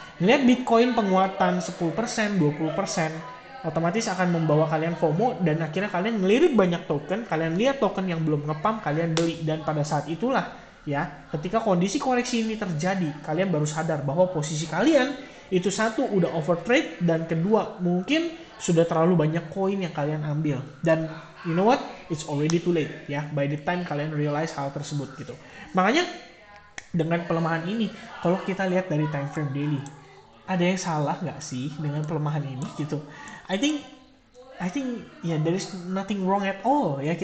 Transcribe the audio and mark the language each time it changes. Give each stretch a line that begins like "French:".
Indonesian: Ngeliat Bitcoin penguatan 10%, 20%, otomatis akan membawa kalian FOMO dan akhirnya kalian ngelirik banyak token, kalian lihat token yang belum ngepump, kalian beli. Dan pada saat itulah ya, ketika kondisi koreksi ini terjadi, kalian baru sadar bahwa posisi kalian itu satu udah overtrade dan kedua mungkin sudah terlalu banyak koin yang kalian ambil.
English: Dan you know what, it's already too late ya by the time kalian realize
Indonesian: hal tersebut gitu. Makanya dengan pelemahan ini, kalau kita lihat dari time frame daily, ada yang salah nggak sih dengan pelemahan ini gitu?
English: I think ya, there is nothing wrong at all ya.